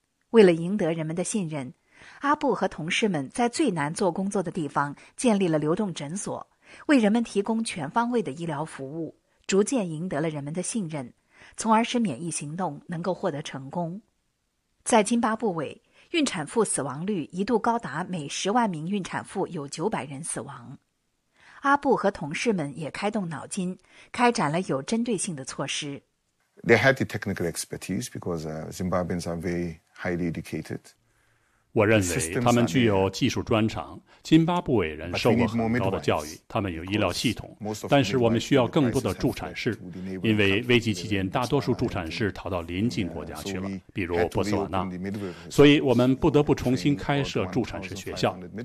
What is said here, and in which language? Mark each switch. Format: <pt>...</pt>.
<zh>为了赢得人们的信任，阿布和同事们在最难做工作的地方建立了流动诊所，为人们提供全方位的医疗服务，逐渐赢得了人们的信任，从而使免疫行动能够获得成功。在津巴布韦，孕产妇死亡率一度高达每10万名孕产妇有900人死亡。阿布和同事们也开动脑筋，开展了有针对性的措施。</zh> <en>They had the technical expertise because Zimbabweans are very highly educated.</en> <zh>我认为他们具有技术专长，津巴布韦人受过很高的教育，他们有医疗系统，但是我们需要更多的助产士，因为危机期间大多数助产士逃到邻近国家去了，比如波斯瓦纳，所以我们不得不重新开设助产士学校。</zh>